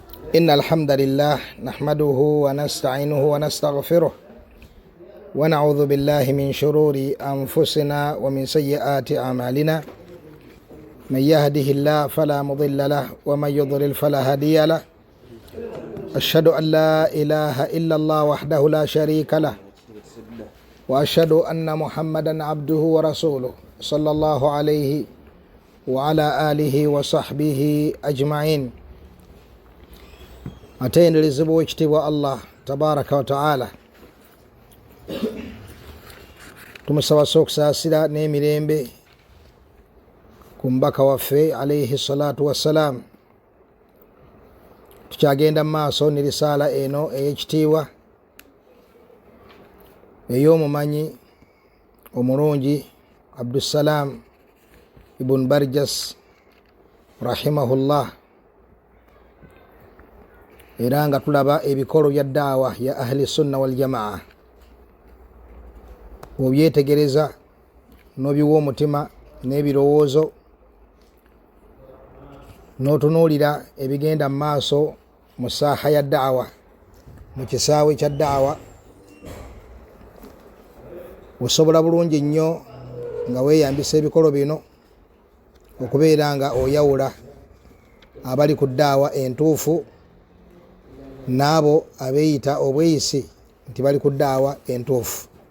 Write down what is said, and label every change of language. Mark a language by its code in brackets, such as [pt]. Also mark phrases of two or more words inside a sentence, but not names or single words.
[ar] إن الحمد لله نحمده ونستعينه ونستغفره ونعوذ بالله من شرور أنفسنا ومن سيئات أعمالنا من يهده الله فلا مضل له ومن يضلل فلا هادي له أشهد أن لا إله إلا الله وحده لا شريك له وأشهد أن محمدا عبده ورسوله صلى الله عليه وعلى آله وصحبه أجمعين. [lg] Atendelezebwa ekitiibwa Allah [ar] تبارك وتعالى, [lg] tumusaba okusaasira n'emirembe ku mbaka waffe [ar] عليه الصلاة والسلام. [lg] Tukyagenda mu maaso ne risaala eno ey'ekitiibwa ey'omumanyi omulungi Abdussalam ibn Barjas rahimahullah, era nga tulaba ebikolo bya daawa ya [ar] أهل السنة والجماعة. [lg] Obyetegereza n'obiwa omutima n'ebirowoozo n'otunuulira ebigenda mu maaso mu saaha ya daawa, mu kisaawe kya daawa, osobola bulungi nnyo nga weeyambisa ebikolo bino okubeera nga oyawula abali ku daawa entuufu n'abo abeeyita obweyisi nti bali ku daawa entuufu.